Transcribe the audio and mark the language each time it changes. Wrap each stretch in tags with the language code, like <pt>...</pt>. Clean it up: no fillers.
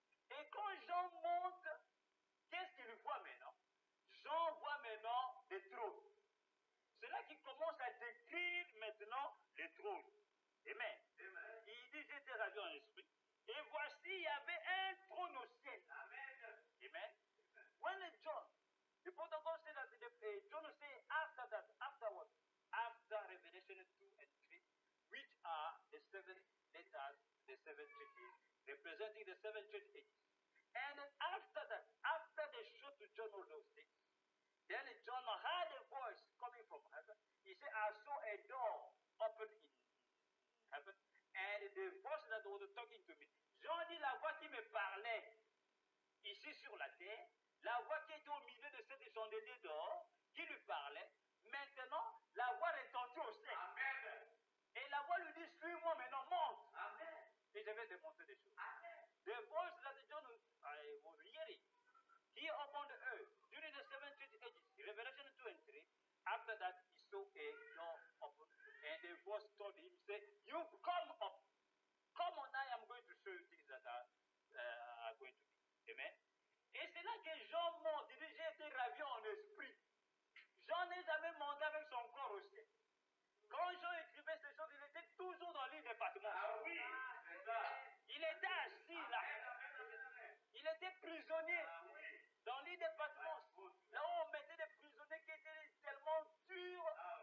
<fr>Et quand Jean monte, qu'est-ce qu'il voit maintenant? Jean voit maintenant des trônes. C'est là qu'il commence à décrire maintenant les trônes. Amen. Il dit, j'étais ravi en esprit. Et voici, il y avait un trône au ciel. Amen.</fr> <en>When John, the protocol said that John said after that, afterwards, after Revelation 2 and 3, which are the 7 letters, the 7 churches, representing the 7 church ages. And after that, after they showed to John all those things, then John heard a voice coming from heaven. He said, I saw a door open in heaven, and the voice that was talking to me.</en> <fr>Jean dit la voix qui me parlait ici sur la terre, la voix qui était au milieu de cette chandelier d'or, qui lui parlait. Maintenant, la voix retentit au ciel. Amen. Et la voix lui dit, suis-moi maintenant, monte. Amen. Et je vais te montrer des choses. Amen.</fr> <en>The voice that John was hearing here upon the earth during the 7 church ages, Revelation 2 and 3, after that he saw a door open, and the voice told him, say, you come up. Come on, I am going to show you things that are going to be. Amen.</en> <fr>Et c'est là que Jean monte. Il dit, j'ai été ravi en esprit. Jean n'est jamais monté avec son corps au ciel. Quand Jean écrivait ces choses, il était toujours dans l'île des Patmos. Ah oui, c'est ça. Il était assis là. Il était prisonnier dans l'île des Patmos. Là où on mettait des prisonniers qui étaient tellement durs.</fr>